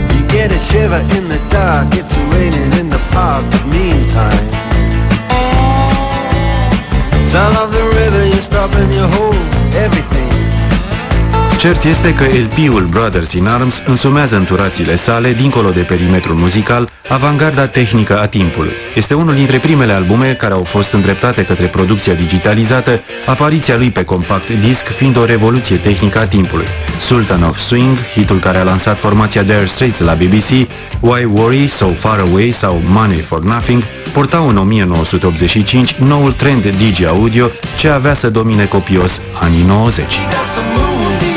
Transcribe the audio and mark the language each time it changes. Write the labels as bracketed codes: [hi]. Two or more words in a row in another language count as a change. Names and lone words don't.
[ro] Cert este că LP-ul Brothers in Arms însumează în turațiile sale, dincolo de perimetrul muzical, avangarda tehnică a timpului. Este unul dintre primele albume care au fost îndreptate către producția digitalizată, apariția lui pe [en] compact disc [ro] fiind o revoluție tehnică a timpului. Sultan of Swing, hitul care a lansat formația Dire Straits la BBC, Why Worry, So Far Away sau Money for Nothing, portau în 1985 noul trend DJ audio ce avea să domine copios anii 90.